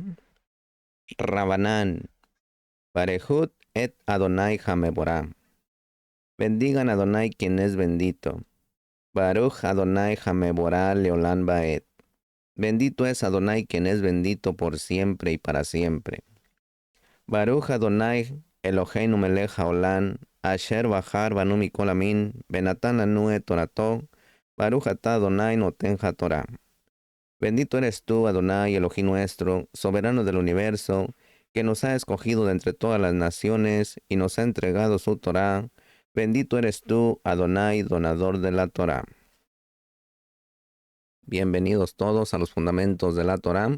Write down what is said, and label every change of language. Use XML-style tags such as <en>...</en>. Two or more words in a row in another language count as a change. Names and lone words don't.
<he>Rabanán. ברכו את אדני המברך.</he> <es>Bendigan a Adonai quien es bendito.</es> <he>ברוך אדני המברך לעולם ועד.</he> <es>Bendito es Adonai quien es bendito por siempre y para siempre.</es> <he>ברוך אדני אלהינו מלך העולם. אשר בחר בנו מכל העמים. ונתן לנו את תורתו. ברוך אתה אדני נותן התורה.</he> <es>Bendito eres tú, Adonai, Elohim nuestro, soberano del universo, que nos ha escogido de entre todas las naciones y nos ha entregado su Torá. Bendito eres tú, Adonai, donador de la Torá. Bienvenidos todos a los fundamentos de la Torá.</es>